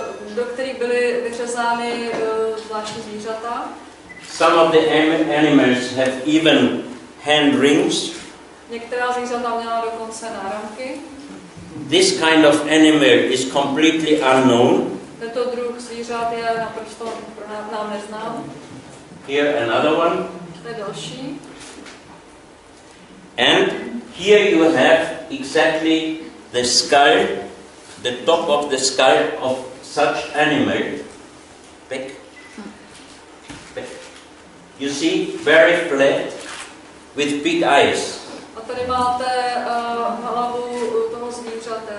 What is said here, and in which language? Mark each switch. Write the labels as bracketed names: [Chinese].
[Czech] do kterých byly vyřezány zvláštní zvířata. [English] Some of the animals have even hand rings. [Czech] Některá zvířata měla dokonce náramky. [English] This kind of animal is completely unknown. [Czech] Tento druh zvířat je naprosto nám neznám. [English] Here another one. [Czech] To je další. [English] And here you have exactly the skull, the top of the skull of such animal. Back. You see, very flat, with big eyes. [Czech] A tady máte hlavu toho zvířete.